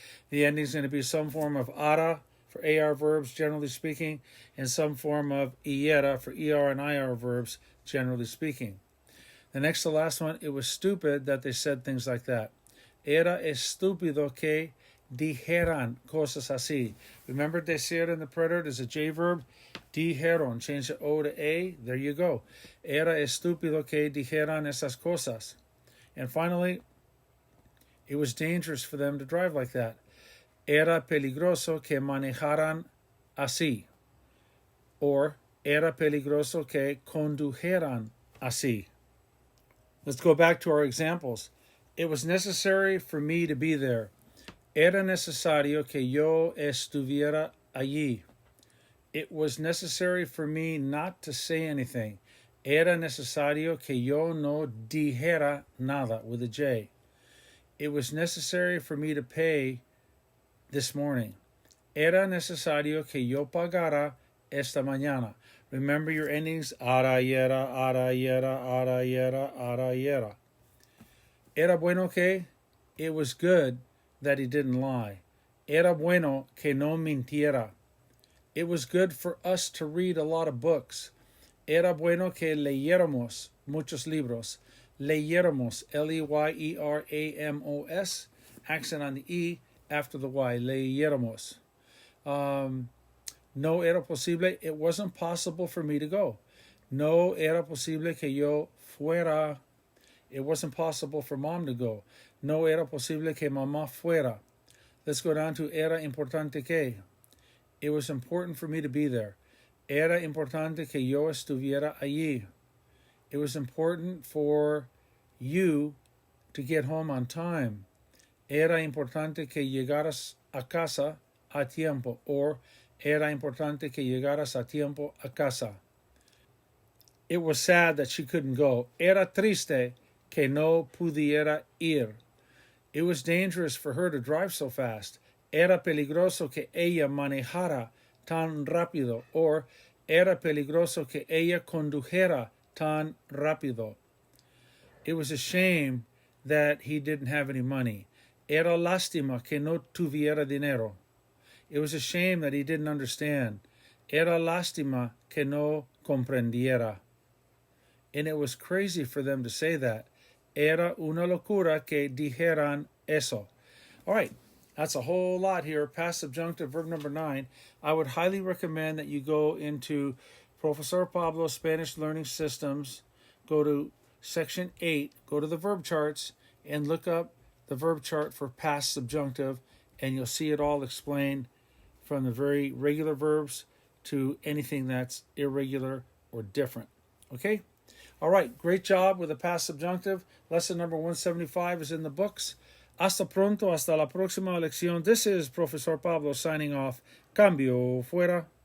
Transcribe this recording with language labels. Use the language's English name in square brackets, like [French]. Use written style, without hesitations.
[English] The ending is going to be some form of ara for AR verbs, generally speaking, and some form of iera for ER and IR verbs, generally speaking. The next to last one, it was stupid that they said things like that. [Spanish] Era estúpido que dijeran cosas así. [English] Remember, decir in the preterite is a J verb. Dijeron, change the O to A. There you go. [Spanish] Era estúpido que dijeran esas cosas. [English] And finally, it was dangerous for them to drive like that. [Spanish] Era peligroso que manejaran así. Or, era peligroso que condujeran así. [English] Let's go back to our examples. It was necessary for me to be there. [Spanish] Era necesario que yo estuviera allí. [English] It was necessary for me not to say anything. [Spanish] Era necesario que yo no dijera nada [English] with a J. It was necessary for me to pay this morning. [Spanish] Era necesario que yo pagara esta mañana. [English] Remember your endings, ara yera, ara yera, ara yera, ara yera. [Spanish] Era bueno que, [English] it was good that he didn't lie. [Spanish] Era bueno que no mintiera. [English] It was good for us to read a lot of books. [Spanish] Era bueno que leyéramos muchos libros. [English] Leyéramos, Leyeramos, accent on the E after the Y, leyéramos. [Spanish] No era posible, [English] it wasn't possible for me to go. [Spanish] No era posible que yo fuera. [English] It wasn't possible for mom to go. [Spanish] No era posible que mamá fuera. [English] Let's go down to [Spanish] era importante que. [English] It was important for me to be there. [Spanish] Era importante que yo estuviera allí. [English] It was important for you to get home on time. [Spanish] Era importante que llegaras a casa a tiempo. Or, era importante que llegaras a tiempo a casa. [English] It was sad that she couldn't go. [Spanish] Era triste que no pudiera ir. [English] It was dangerous for her to drive so fast. [Spanish] Era peligroso que ella manejara tan rápido. Or, era peligroso que ella condujera tan rápido. [English] It was a shame that he didn't have any money. [Spanish] Era lástima que no tuviera dinero. [English] It was a shame that he didn't understand. [Spanish] Era lástima que no comprendiera. [English] And it was crazy for them to say that. [Spanish] Era una locura que dijeran eso. [English] All right, That's a whole lot here. Past subjunctive, verb number 9. I would highly recommend that you go into Profesor Pablo Spanish Learning Systems, go to section 8, go to the verb charts, and look up the verb chart for past subjunctive, and you'll see it all explained from the very regular verbs to anything that's irregular or different. Okay? All right, great job with the past subjunctive. Lesson number 175 is in the books. [Spanish] Hasta pronto, hasta la próxima lección. [English] This is Profesor Pablo signing off. [Spanish] Cambio fuera.